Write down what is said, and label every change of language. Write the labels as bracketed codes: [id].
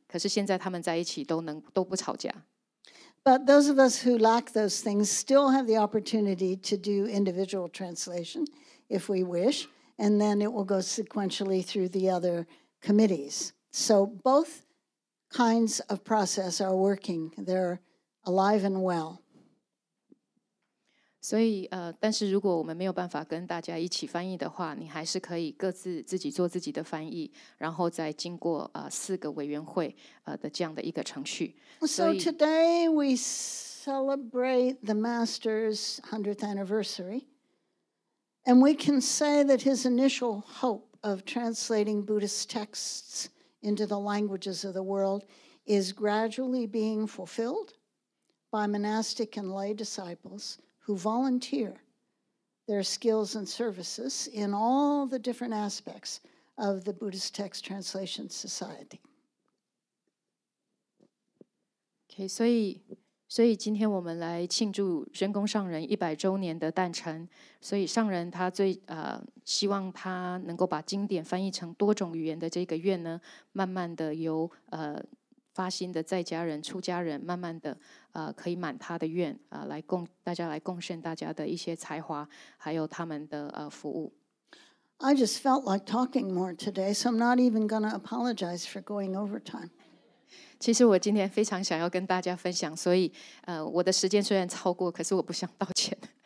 [zh] 可是现在他们在一起都不吵架。 [en] But those of us who lack those things still have the opportunity to do individual translation if we wish, and then it will go sequentially through the other committees. So both kinds of process are working. They're alive and well. [zh] 所以但是如果我们没有办法跟大家一起翻译的话，你还是可以各自己做自己的翻译，然后再经过4个委员会的这样的一个程序。 [en] So today we celebrate the Master's 100th anniversary, and we can say that his initial hope of translating Buddhist texts into the languages of the world is gradually being fulfilled by monastic and lay disciples who volunteer their skills and services in all the different aspects of the Buddhist Text Translation Society. [zh] Okay, 所以今天我们来庆祝真公上人100周年的诞辰。所以上人他最希望他能够把经典翻译成多种语言的这个愿呢，慢慢的由发心的在家人、出家人，慢慢的可以满他的愿大家来贡献大家的一些才华，还有他们的服务。 [en] I just felt like talking more today, so I'm not even going to apologize for going overtime. [zh] 其实我今天非常想要跟大家分享，所以我的时间虽然超过，可是我不想道歉。